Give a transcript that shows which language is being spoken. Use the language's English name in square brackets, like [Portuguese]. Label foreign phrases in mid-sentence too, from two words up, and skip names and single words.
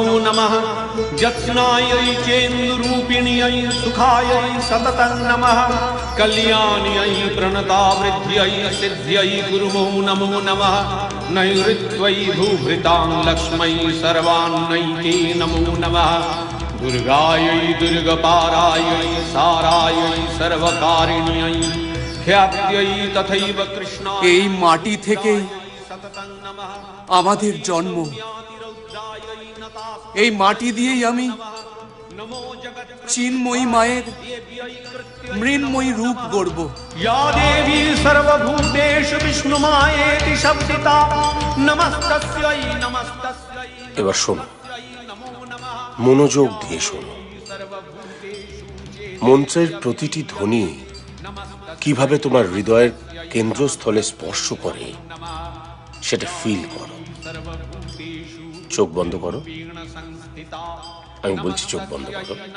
[Sanskrit] नमः जत्स्नायै चेन्दुरूपिण्यै सुखायै सततं नमः कल्याण्यै प्रणतावृद्ध्यै सिद्ध्यै गुरुमो नमो नमः नैऋत्यै भूभृतां लक्ष्मै सर्वान्नैते नमो नमः दुर्गायै दुर्गपारायै सारायै सर्वकारिण्यै ख्यात्यै तथैव कृष्णायै [Bangla] এই মাটি থেকেই আমাদের জন্ম, এই মাটি দিয়েই আমি চিন্ময়ী মায়ের মৃন্ময়ী রূপ গড়ব। [Sanskrit] या देवी सर्वभूतेषु विष्णुमायेति शब्दिता नमस्तस्यै नमस्तस्यै। [Bangla] এবার শোনো, মনোযোগ দিয়ে শোনো। মন্ত্রের প্রতিটি ধ্বনি কিভাবে তোমার হৃদয়ের কেন্দ্রস্থলে স্পর্শ করে সেটা ফিল করো। চোখ বন্ধ করো, আমি বলছি চোখ বন্ধ করো।